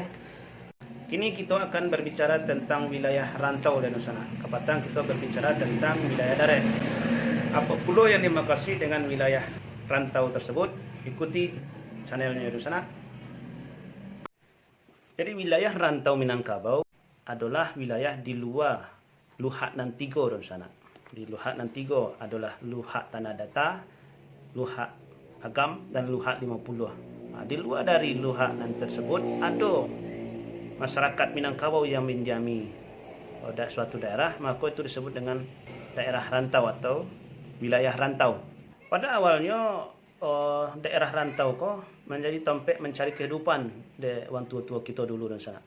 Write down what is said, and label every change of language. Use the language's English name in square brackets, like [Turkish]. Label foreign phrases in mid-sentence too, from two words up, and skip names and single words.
[Indonesian] Kini kita akan berbicara tentang wilayah rantau dan sana. Kapatang kita berbicara tentang wilayah darat. Apa pula yang dimaksud dengan wilayah rantau tersebut? Ikuti channelnya di sana. Jadi wilayah rantau Minangkabau adalah wilayah di luar Luhak Nan Tigo dan sana. Di Luhak Nan Tigo adalah Luhak Tanah Datar, Luhak Agam dan Luhak 50. Di luar dari Luhak Nan tersebut ada masyarakat Minangkabau yang mendiami suatu daerah, maka itu disebut dengan daerah rantau atau wilayah rantau. Pada awalnya daerah rantau menjadi tempat mencari kehidupan di orang tua-tua kita dulu dan sana.